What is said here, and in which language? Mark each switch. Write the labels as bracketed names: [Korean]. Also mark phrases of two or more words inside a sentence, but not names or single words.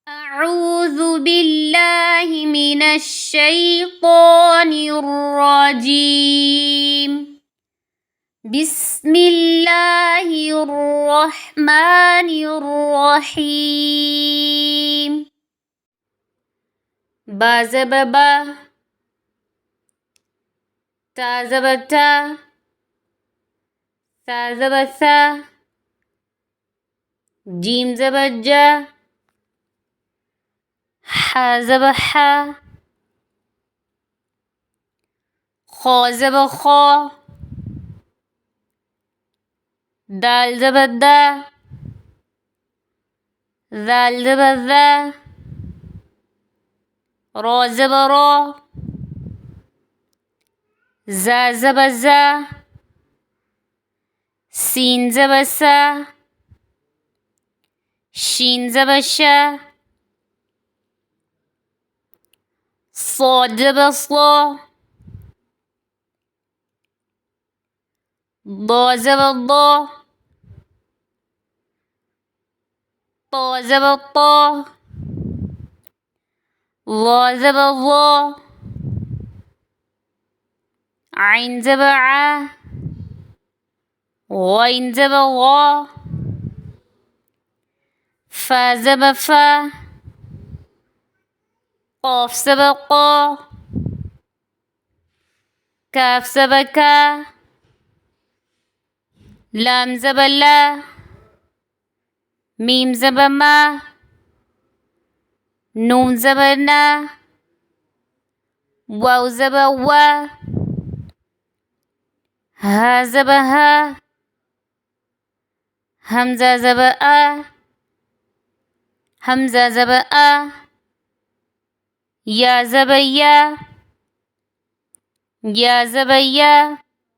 [Arabic] أعوذ بالله من الشيطان الرجيم. بسم الله الرحمن الرحيم. با زبر با، تا زبر تا، ثا زبر ثا، جيم زبر جا، حا زبر حا، خا زبر خا، دال زبر دا، ذال زبر ذا، را زبر را، زا زبر زا، سين زبر سا، شين زبر شا، صاد زبر صا، ضا زبر ضا، طا زبر طا، ظا زبر ظا، عين زبر ع، غين زبر غا، فا زبر فا، قاف زبر قا، كاف زبر كا، لام زبر لا، ميم زبر ما، نون زبر نا، واو زبر وا، ها زبر ها، همزة زبر آ، همزة زبر آ، يا زبر يا، يا زبر يا.